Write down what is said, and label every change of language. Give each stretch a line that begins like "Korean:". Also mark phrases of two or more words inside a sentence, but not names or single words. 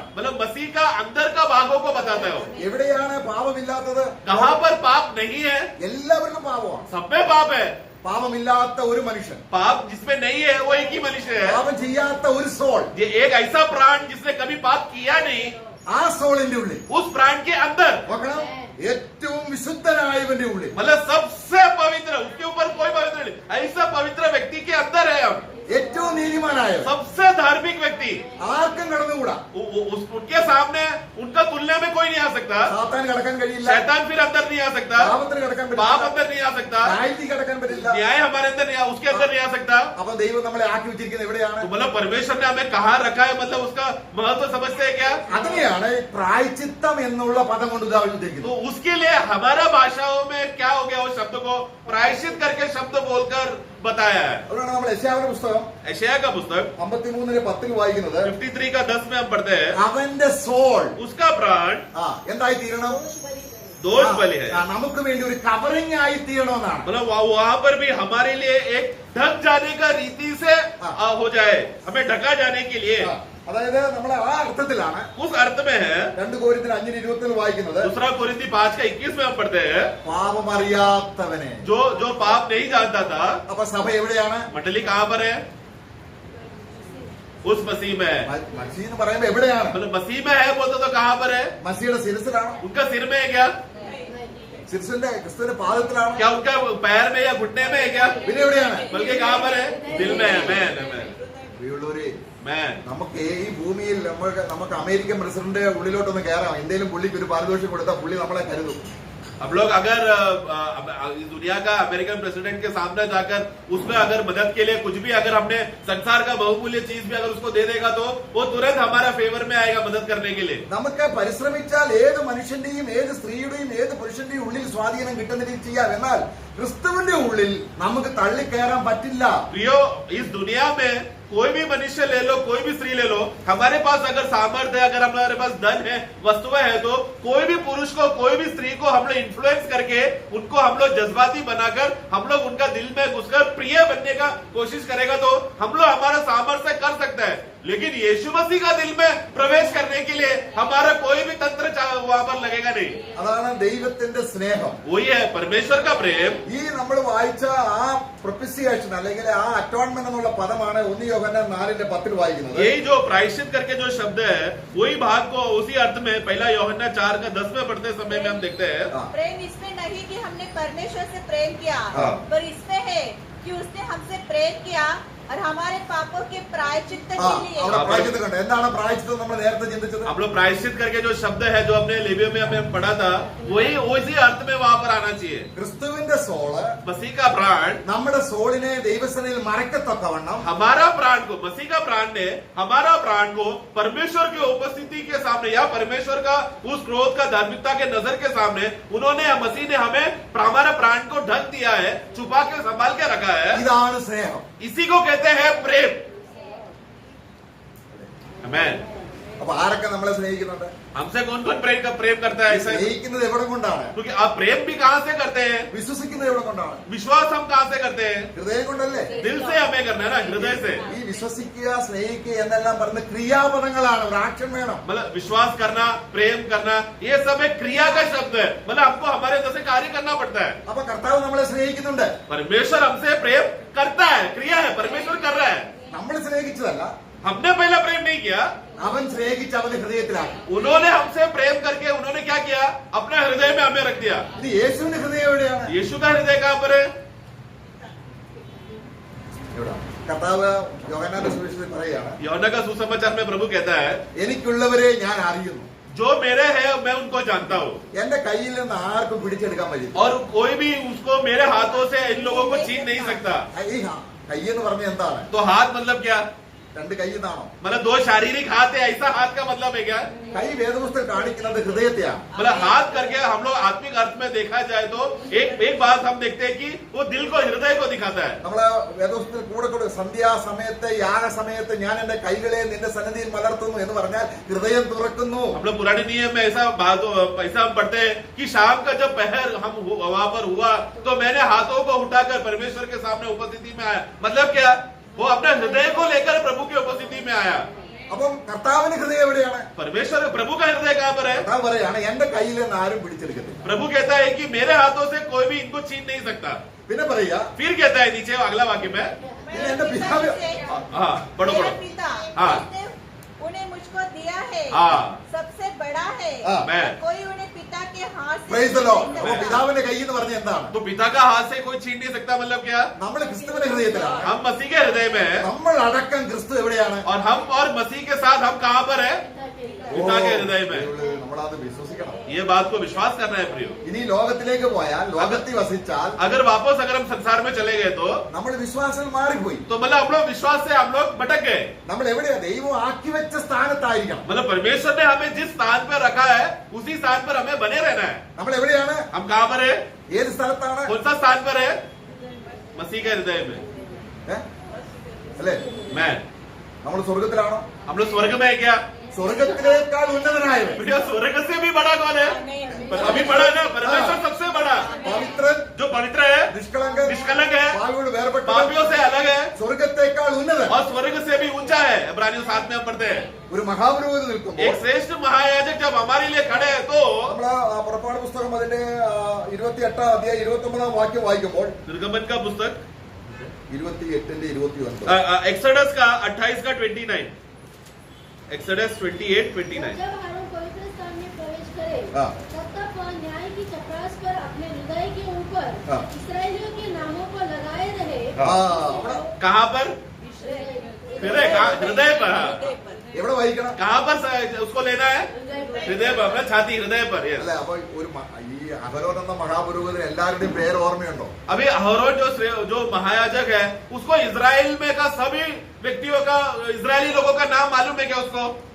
Hindi: मतलब मसीह का अंदर का भागों को बताते हो.
Malayalam: എവിടെയാണ് പാപമില്ലാത്തത്?
Hindi: कहाँ पर पाप नहीं है?
Malayalam: എല്ലാവർക്കും പാപമാണ്.
Hindi: सब में पाप है.
Malayalam: പാപമില്ലാത്ത ഒരു മനുഷ്യൻ,
Hindi: पाप जिसमें नहीं है वो एक ही मनुष्य है.
Malayalam: പാപം ചെയ്യാത്ത ഒരു സോൾ,
Hindi: ये एक ऐसा प्राण जिसने कभी पाप किया नहीं,
Malayalam: ആ സോളിന്റെ ഉള്ളിൽ
Hindi: उस प्राण के अंदर
Malayalam: നോക്കണം, ഏറ്റവും വിശുദ്ധനായവന്റെ ഉള്ളിൽ,
Hindi: मतलब सबसे पवित्र, उसके ऊपर कोई पवित्र नहीं, ऐसा पवित्र व्यक्ति के अंदर है हम.
Malayalam: ഏറ്റവും നീതിമാനായവൻ,
Hindi: सबसे धार्मिक व्यक्ति,
Malayalam: ആർക്കും കടന്നുകൂടാ.
Hindi: उनके सामने उनका तुलना में कोई नहीं आ सकता.
Malayalam: സാത്താൻ കടക്കാൻ കഴിയില്ല,
Hindi: शैतान फिर अंदर नहीं आ सकता,
Malayalam: പാപത്തിന് കടക്കാൻ
Hindi: पाप
Malayalam: പറ്റില്ല,
Hindi: अंदर नहीं आ सकता,
Malayalam: ന്യായത്തിൽ കടക്കാൻ പറ്റില്ല.
Hindi: न्याय हमारे अंदर नहीं उसके अंदर नहीं आ सकता.
Malayalam: അപ്പൊ ദൈവം നമ്മളെ ആക്കി വെച്ചിരിക്കുന്നത് എവിടെയാണ്?
Hindi: तो मतलब परमेश्वर ने हमें कहाँ रखा है, मतलब उसका महत्व समझते हैं क्या?
Malayalam: അതിനെയാണ് പ്രായച്ചിത്തം എന്നുള്ള പദം കൊണ്ട്
Hindi: तो
Malayalam: ഉദ്ദേശിക്കുന്നത്.
Hindi: उसके लिए हमारा भाषाओं में क्या हो गया, उस शब्द को प्रायश्चित करके शब्द बोलकर बताया है.
Malayalam: അതുകൊണ്ടാണ് നമ്മൾ യശയ്യാവിന്റെ പുസ്തകം
Hindi: यशायाह का पुस्तक
Malayalam: 53:10 വായിക്കുന്നത്,
Hindi: 53 का 10 में हम पढ़ते हैं,
Malayalam: അവന്റെ സോൾ
Hindi: उसका प्राण
Malayalam: എന്തായി തീരണം?
Hindi: दोष बलि है.
Malayalam: നമുക്ക് വേണ്ടി ഒരു കവറിംഗ് ആയി തീരണമെന്നാണ്.
Hindi: मतलब वहां पर भी हमारे लिए एक ढक जाने का रीति से हो जाए, हमें ढका जाने के लिए.
Malayalam: അതായത് നമ്മൾ ആ അർത്ഥത്തിലാണ്
Hindi: उस अर्थ में है
Malayalam: 2 Corinthians 5:20 വായിക്കുന്നത്,
Hindi: दूसरा कोरिन्थी 5 का 21 में हम पढ़ते हैं,
Malayalam: പാപമറിയാത്തവനെ.
Hindi: जो पाप नहीं जानता था.
Malayalam: അപ്പൊ സഭ എവിടെയാണ്?
Hindi: मंडली कहाँ पर है? उस मसीह में है.
Malayalam: മസീഹ് എന്ന് പറയുമ്പോ എവിടെയാണ്?
Hindi: मतलब मसीह में है बोलते तो कहाँ पर है?
Malayalam: മസീഹയുടെ ശിരസിലാണ്,
Hindi: उनका सिर में है क्या?
Malayalam: ശിരസിന്റെ ക്രിസ്തുവിന്റെ പാദത്തിലാണ്.
Hindi: क्या उनका पैर में या घुटने में है क्या?
Malayalam: പിന്നെ എവിടെയാണ്?
Hindi: बल्कि कहाँ पर है? दिल में है. मैं
Malayalam: പ്രിയമുള്ളവരെ,
Hindi: मैं
Malayalam: നമുക്ക് ഈ ഭൂമിയിൽ നമുക്ക്
English: American President
Malayalam: ഉള്ളിലോട്ടൊന്ന് കയറാം, എന്തെങ്കിലും പുള്ളിക്ക് ഒരു പാരിതോഷികം കൊടുത്താൽ പുള്ളി നമ്മളെ കരുതും.
Hindi: हम लोग अगर दुनिया का
English: American President
Hindi: के सामने जाकर उसमें अगर मदद के लिए कुछ भी, अगर हमने संसार का बहुमूल्य चीज भी अगर उसको दे देगा तो वो तुरंत हमारा फेवर में आएगा मदद करने के लिए.
Malayalam: നമുക്ക് പരിശ്രമിച്ചാൽ ഏത് മനുഷ്യന്റെയും ഏത് സ്ത്രീയുടെയും ഏത് പുരുഷന്റെയും ഉള്ളിൽ സ്വാധീനം കിട്ടുന്ന രീതി ചെയ്യാം. എന്നാൽ ക്രിസ്തുവിന്റെ ഉള്ളിൽ നമുക്ക് തള്ളിക്കയറാൻ പറ്റില്ല.
Hindi: प्रियो, इस दुनिया में कोई भी मनुष्य ले लो, कोई भी स्त्री ले लो, हमारे पास अगर सामर्थ्य है, अगर हमारे पास धन है, वस्तुएं है, तो कोई भी पुरुष को, कोई भी स्त्री को हम लोग इन्फ्लुएंस करके उनको हम लोग जज्बाती बनाकर हम लोग उनका दिल में घुसकर प्रिय बनने का कोशिश करेगा तो हम लोग हमारा सामर्थ्य कर सकते हैं. लेकिन यीशु मसीह का दिल में प्रवेश करने के लिए हमारा कोई भी तंत्र वहां पर लगेगा नहीं.
Malayalam: അതാണ് ദൈവത്തിന്റെ സ്നേഹം.
Hindi: वही है परमेश्वर का प्रेम.
Malayalam: ഈ നമ്മൾ വായിച്ച ആ പ്രൊപ്പിസിയേഷൻ അല്ലെങ്കിൽ ആ അറ്റോൺമെന്റ് എന്നുള്ള പദമാണ് 1 യോഹന്നാൻ 4:10 വായിക്കുന്നത്.
Hindi: यही जो प्रायश्चित करके जो शब्द है, वही भाग को उसी अर्थ में 1 यूहन्ना 4 का 10 में पढ़ते समय में हम देखते हैं. प्रेम इसमें नहीं कि हमने परमेश्वर से प्रेम किया, हाँ। पर इसमें है कि उसने हमसे प्रेम किया और हमारे पापों के प्रायश्चित्त के लिए.
Malayalam: അവിടെ പ്രായച്ചിത്തം കണ്ടോ? എന്താണ് പ്രായച്ചിത്തം? നമ്മൾ നേരത്തെ ചിന്തിച്ചത്
Hindi: हम लोग प्रायश्चित करके जो शब्द है जो अपने लेवियों में हमें पढ़ा था, वही उसी अर्थ में वहां पर आना चाहिए.
Malayalam: ക്രിസ്തുവിന്റെ സോള്
Hindi: मसीह का प्राण
Malayalam: നമ്മുടെ സോളിനെ ദൈവസനയിൽ മറക്കത്തക്കവണ്ണം
Hindi: हमारा प्राण को, मसीह का प्राण ने हमारा प्राण को परमेश्वर की उपस्थिति के सामने या परमेश्वर का उस क्रोध का धार्मिकता के नजर के सामने उन्होंने, मसीह ने हमें हमारा प्राण को ढक दिया है, छुपा के संभाल के रखा है.
Malayalam: ഇതാണ് സ്നേഹം.
Hindi: इसी को कहते हैं प्रेम. आमेन.
Malayalam: അപ്പൊ ആരൊക്കെ നമ്മളെ സ്നേഹിക്കുന്നുണ്ട്?
Hindi: हमसे कौन कौन प्रेम करता है? ऐसा
Malayalam: സ്നേഹിക്കുന്നത് എവിടെ കൊണ്ടാണ്?
Hindi: क्योंकि आप प्रेम भी कहां से करते हैं?
Malayalam: വിശ്വസിക്കുന്നത് എവിടെ കൊണ്ടാണ്?
Hindi: विश्वास हम कहां से करते हैं?
Malayalam: ഹൃദയം കൊണ്ടല്ലേ?
Hindi: दिल से हमें करना है ना, हृदय से.
Malayalam: ഈ വിശ്വസിക്കുക, സ്നേഹിക്കുക എന്നെല്ലാം പറയുന്ന ക്രിയാപദങ്ങളാണ്. ഒരു ആക്ഷൻ വേണം.
Hindi: मतलब विश्वास करना, प्रेम करना, ये सब एक क्रिया का शब्द है. मतलब हमको हमारे अंदर से कार्य करना पड़ता है.
Malayalam: അപ്പൊ കർത്താവ് നമ്മളെ സ്നേഹിക്കുന്നുണ്ട്.
Hindi: परमेश्वर हमसे प्रेम करता है, क्रिया है, परमेश्वर कर रहा है.
Malayalam: നമ്മൾ സ്നേഹിച്ചതല്ല,
Hindi: हमने पहला प्रेम नहीं किया,
Malayalam: അവൻ സ്നേഹിച്ച് അവന്റെ ഹൃദയത്തിലാക്കി.
Hindi: उन्होंने हमसे प्रेम करके उन्होंने क्या किया? अपने हृदय में हमें रख दिया.
Malayalam: ഇത് യേശുവിന്റെ ഹൃദയം എവിടെയാണ്?
Hindi: यीशु का हृदय कहां पर है?
Malayalam: കർത്താവ് യോഹന്നാന്റെ സുവിശേഷത്തിൽ പറയുകയാണ്,
Hindi: यूहन्ना का सुसमाचार में प्रभु कहता है,
Malayalam: എനിക്കുള്ളവരെ ഞാൻ അറിയുന്നു,
Hindi: जो मेरे है मैं उनको जानता हूँ,
Malayalam: എന്റെ കയ്യിൽ നിന്ന് ആർക്കും പിടിച്ചെടുക്കാൻ പറ്റില്ല.
Hindi: और कोई भी उसको मेरे हाथों से इन लोगों को छीन नहीं सकता.
Malayalam: ഈ കൈ എന്ന് പറഞ്ഞ എന്താണ്?
Hindi: तो हाथ मतलब क्या?
Malayalam: രണ്ട് കൈ എന്നാണോ?
Hindi: मतलब दो शारीरिक हाथ है, ऐसा हाथ का मतलब है क्या?
Malayalam: കൈ വേദപുസ്തകം കാണിക്കുന്നത് ഹൃദയത്തെയാണ്.
Hindi: मतलब हाथ करके हम लोग आत्मिक अर्थ में देखा जाए तो एक बात हम देखते हैं कि वो दिल को, हृदय को दिखाता है.
Malayalam: നമ്മള് വേദപുസ്തകത്തിൽ കൂടെ സന്ധ്യാസമയത്ത് യാഗസമയത്ത് ഞാൻ എന്റെ കൈകളെ നിന്റെ സന്നിധിയിൽ മലർത്തുന്നു എന്ന് പറഞ്ഞാൽ ഹൃദയം തുറക്കുന്നു.
Hindi: हम लोग पुराने नियम में ऐसा हम पढ़ते हैं कि शाम का जब पहर हम वहां पर हुआ तो मैंने हाथों को उठाकर परमेश्वर के सामने उपस्थिति में आया. मतलब क्या? वो अपने हृदय को लेकर प्रभु की उपस्थिति में आया.
Malayalam: അപ്പം കർത്താവിന്റെ ഹൃദയം എവിടെയാണ്?
Hindi: परमेश्वर, प्रभु का हृदय कहाँ पर है?
Malayalam: കർത്താവ് പറയാണ് എന്റെ കയ്യിൽ നിന്ന് ആരും പിടിച്ചെടുക്കത്തില്ല.
Hindi: प्रभु कहता है कि मेरे हाथों से कोई भी इनको छीन नहीं सकता.
Malayalam: പിന്നെ പറയാ
Hindi: फिर कहता है नीचे अगला वाक्य में, मेरे ये पिता पिता- से, हाँ पढ़ो मेरे पढ़ो. पिता हाँ. जिसने उन्हें मुझको दिया है हाँ. सबसे बड़ा है. हाँ. मैं. कोई उन्हें पिता के हाथ से
English: Praise the Lord.
Hindi: नहीं
Malayalam: അപ്പൊ
Hindi: सकता.
Malayalam: പിതാവിന്റെ കൈ എന്ന് പറഞ്ഞ എന്താണ്?
Hindi: तो पिता का हाथ से कोई छीन नहीं सकता. मतलब क्या?
Malayalam: നമ്മൾ ക്രിസ്തുവിന്റെ ഹൃദയത്തിലാണ്.
Hindi: हम मसीह के हृदय में है
Malayalam: നമ്മൾ അടക്കം ക്രിസ്തു എവിടെയാണ്?
Hindi: और हम और मसीह के साथ हम कहाँ पर है? पिता के हृदय में.
Malayalam: നമ്മളത് വിശ്വസിക്കണം.
Hindi: ये बात को विश्वास करना है प्रियो.
Malayalam: ഇനി ലോകത്തിലേക്ക് പോയാൽ, ലോകത്തിൽ വസിച്ചാൽ
Hindi: अगर वापस अगर हम संसार में चले गए तो
Malayalam: നമ്മൾ വിശ്വാസം മാറിപ്പോയി.
Hindi: मतलब हम लोग विश्वास से हम लोग भटक गए.
Malayalam: നമ്മൾ എവിടെയാ? ദൈവം ആക്കി വെച്ച സ്ഥാനത്തായിരിക്കണം.
Hindi: मतलब परमेश्वर ने हमें जिस स्थान पर रखा है उसी स्थान पर हमें बने रहना है.
Malayalam: നമ്മൾ എവിടെയാണ്?
Hindi: हम कहाँ पर है?
Malayalam: ഏത് സ്ഥലത്താണ്?
Hindi: कौन सा स्थान पर है? मसीह के हृदय में.
Malayalam: അല്ലേ?
Hindi: मैं.
Malayalam: നമ്മൾ സ്വർഗത്തിലാണോ?
Hindi: हम लोग स्वर्ग में है क्या?
Malayalam: സ്വർഗത്തിലേക്കാൾ ഉന്നതനായവൻ,
Hindi: भैया स्वर्ग से भी बड़ा कौन है? पर अभी बड़ा ना, परमेश्वर सबसे बड़ा,
Malayalam: പവിത്രൻ,
Hindi: जो पवित्र है,
Malayalam: നിഷ്കളങ്കൻ,
Hindi: निष्कलंक है,
Malayalam: പാപിയോട് വേർപെട്ടവൻ,
Hindi: पापियों से अलग है
Malayalam: സ്വർഗത്തേക്കാൾ ഉന്നതൻ.
Hindi: और स्वर्ग से भी ऊंचा है. इब्रानियों 7 में हम पढ़ते हैं.
Malayalam: ഒരു മഹാപുരോഹിതൻ നിൽക്കുമ്പോൾ
Hindi: एक श्रेष्ठ महायाजक जब हमारे लिए खड़े हैं तो
Malayalam: നമ്മള് പുറപ്പാട് പുസ്തകം അതിന്റെ 28 അധ്യായം 29 വാക്യം വായിക്കുമ്പോൾ
Hindi: निर्गमन का पुस्तक
Malayalam: 28ന്റെ 29
Hindi: एक्सोडस का 28 का 29, एक्सोडस 28-29. जब हारून पवित्र स्थान में प्रवेश करे हाँ. तब वह न्याय की चपरास पर अपने हृदय के ऊपर हाँ. इस्राएलियों के नामों को लगाए रहे. कहाँ पर? हृदय. हृदय पर. हाँ.
Malayalam: എവിടെ വായിക്കണം?
Hindi: कहाँ पर उसको लेना है? हृदय पर, अपना छाती, हृदय पर.
English: yes.
Malayalam: അല്ല, അപ്പൊ ഒരു ഈ അഹരോൻ എന്ന മഹാപുരോഹിതൻ എല്ലാവരുടെയും പേര് ഓർമ്മയുണ്ടോ?
Hindi: अभी अहरोन जो महायाजक है उसको इजराइल में का सभी व्यक्तियों का, इजरायली लोगों का नाम मालूम है क्या उसको?